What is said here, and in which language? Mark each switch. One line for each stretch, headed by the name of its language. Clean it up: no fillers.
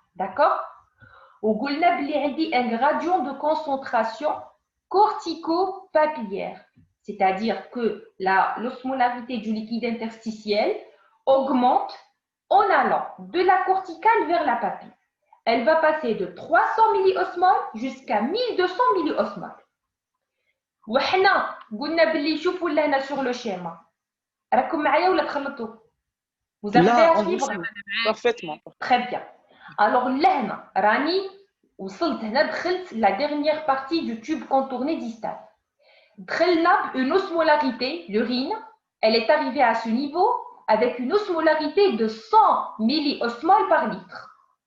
French: D'accord?
Arabic: وقلنا بلي عندي
French: un gradient de concentration cortico-papillaire, c'est-à-dire que l'osmolarité du liquide interstitiel augmente en allant de la corticale vers la papille. Elle va passer de 300 milliosmoles jusqu'à 1200 milliosmoles.
Arabic: وحنا قلنا بلي شوفوا لهنا sur le schéma. راكم معايا ولا تخلطوا؟
French: Vous arrivez à suivre? Parfaitement. Très bien. Alors
Arabic: لهنا راني وصلت هنا دخلت
French: la dernière partie du tube contourné distal. دخلنا une osmolarité, l'urine, elle est arrivée à ce niveau avec une osmolarité de 100 milliosmoles par litre.